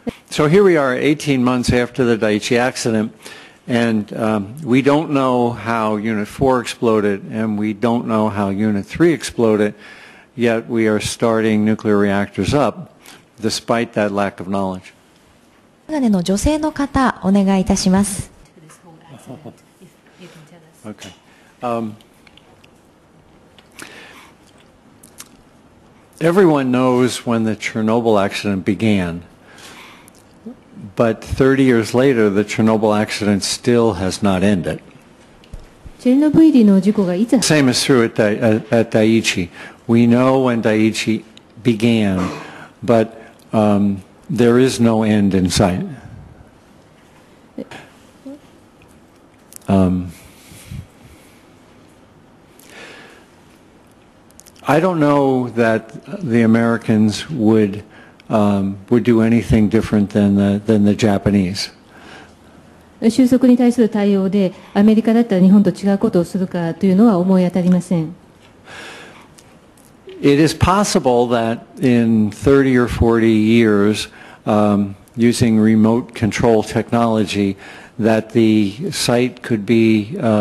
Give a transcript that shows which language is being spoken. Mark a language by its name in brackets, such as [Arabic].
[English] So here we are 18 months after the Daiichi accident, and we don't know how Unit 4 exploded, and we don't know how Unit 3 exploded, yet we are starting nuclear reactors up despite that lack of knowledge. [Japanese] の女性の方、お願いいたします。 [English] Okay. Everyone knows when the Chernobyl accident began, but 30 years later, the Chernobyl accident still has not ended. Same is true at Daiichi. We know when Daiichi began, but there is no end in sight. I don't know that the Americans would do anything different than the Japanese. [Japanese] 収束に対する対応でアメリカだったら日本と違うことをするかというのは思い当たりません。 [English] It is possible that in 30 or 40 years, using remote control technology, that the site could be